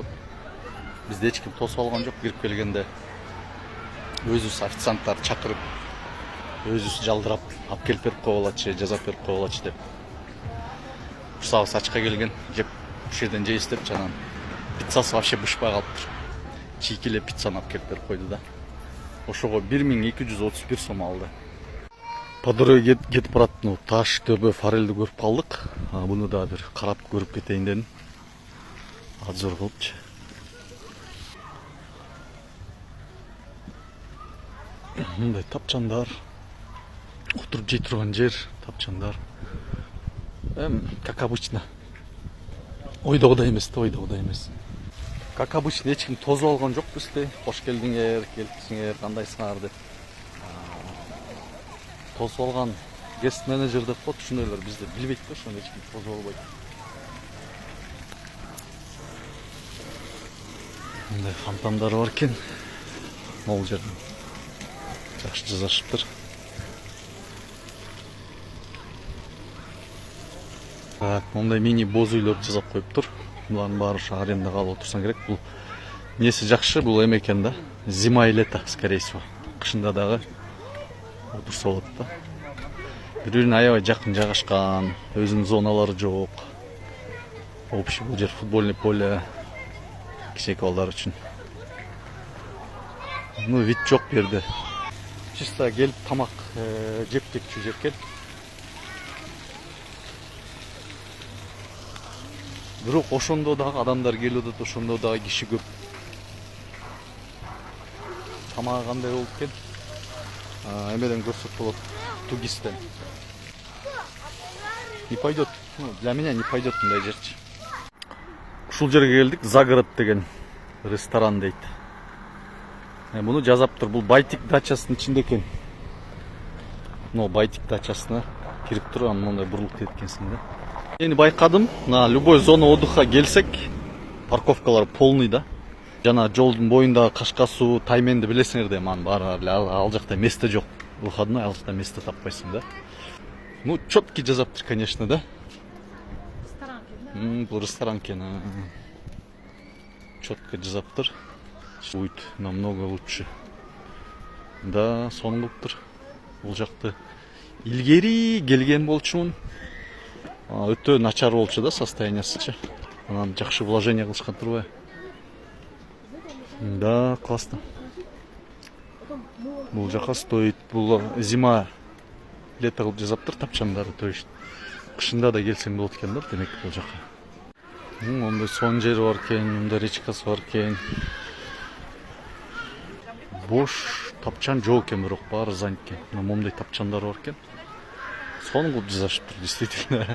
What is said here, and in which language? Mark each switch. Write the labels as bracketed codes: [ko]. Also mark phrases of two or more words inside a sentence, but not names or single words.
[ky] Бизде эч ким тосуп алган жок. Кирип келгенде өзүбүз официанттарды чакырып, өзүбүз жалдырап алып келип берип койгулачы, жасап берип койгулачы деп. Курсагыбыз ачка келген, жеп ушул жерден жейбиз деп жанагы пиццасы вообще бышпай калыптыр. Чийкиле пиццаны алып келип берип койду да. Ошого 1231 сом алды. [ru] По дороге [ky] кетип барат, таш, төбө, форельди көрүп калдык. Буну да бир карап көрүп кетейин дедим. Обзор кылыпчы. Мындай тапчандар, отуруп жей турган жер, тапчандар. [ru] Как обычно. [ky] Ойдогудай эмес да, ойдогудай эмес. [ru] Как обычно, [ky] эч ким тосуп алган жок бизди. Кош келдиңер, келипсиңер, кандайсыңар деп. Тосуп алган гест менеджер деп коет, ушундайлар бизди билбейт да, ошону эч ким тосуп албайт. Мындай фонтандар бар экен. Могул жерден жакшы жасашыптыр. Мондай мини боз үйлөрдү жасап коюптур. Булардын баары ушу арендага алып отурсаң керек. Бул неси жакшы, бул эме экен да. [ru] Зима и лето, скорее всего. [ky] Кышында дагы отурса болот да. Бири-бирине аябай жакын жайгашкан, өзүнүн зоналары жок. Общий бул жер [ru] футбольный поле [ky] кичинекей балдар үчүн. Вид жок бу жерде. Чисто келип тамак жеп кетчү жер экен. Бирок ошондо дагы адамдар келип атат, ошондо дагы киши көп. Тамагы кандай болуп экен? Эмеден көрсөк болот, тугистен. [ru] Не пойдет. Для меня не пойдет [ky] мындай жерчи. Ушул жерге келдик, Загород деген ресторан дейт. Муну жазаптыр, бул Байтик дачасынын ичинде экен. Байтик дачасына кирип туруп, мындай бурулуп кеткенсиң да. Эми байкадым, [ru] на любой зона отдыха [ky] келсек, парковкалар полный да. Жана жолдун боюнда Кашка суу, Тайменди билесиңер да, анын баары ал жакта место жок. Выходной, ал жакта место таппайсың да. Чёткий жазаптыр, конечно, да. Бул ресторан экен. Чётко жазаптыр. [ru] Будет намного лучше. [ky] Да, сонун кылыптыр. Бул жакты илгери келген болчумун. Өтө начар болчу да, состояниясычы. Анан жакшы вложение кылышкан турбайбы? [ru] Да, классно. [ky] Бул жака стоит, бул зима, лето кылып жазаптыр тапчандары, [ru] то есть [ky] кышында да келсең болот экен да, демек бул жака. Мондай сон жери бар экен, мындай речкасы бар экен. Бош тапчан жок экен, бирок баары занят экен. Мондай тапчандар бар экен. Сонун кылып жазышыптыр, действительно.